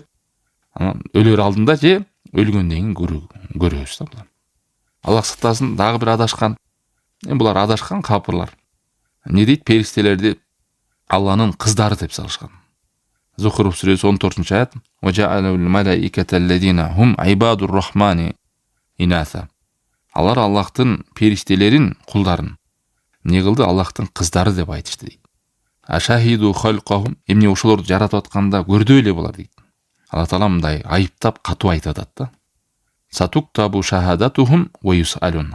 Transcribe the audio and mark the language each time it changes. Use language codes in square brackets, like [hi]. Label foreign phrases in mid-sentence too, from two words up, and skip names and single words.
[ky] Анан өлөр алдында же өлгөндөн кийин көрөбүз да. Аллах сактасын, дагы бир адашкан. Булар адашкан капырлар. Не дейт? Периштелерди Алланын кыздары деп салышкан. Зухруф сүрөсү 14-нчы аят. [ar] وجعلوا الملائكة الذين هم عباد الرحمن إناثا. [ky] Алар Аллахтын периштелерин, кулдарын не кылды? Аллахтын кыздары деп айтышты дейт. [ar] أشهدوا خلقهم, [ky] эмне ошолорду жаратып атканда көрдү эле булар дейт. Алла Таала мындай айыптап катуу айтып атат да. [ar] ستكتب شهادتهم ويسألون.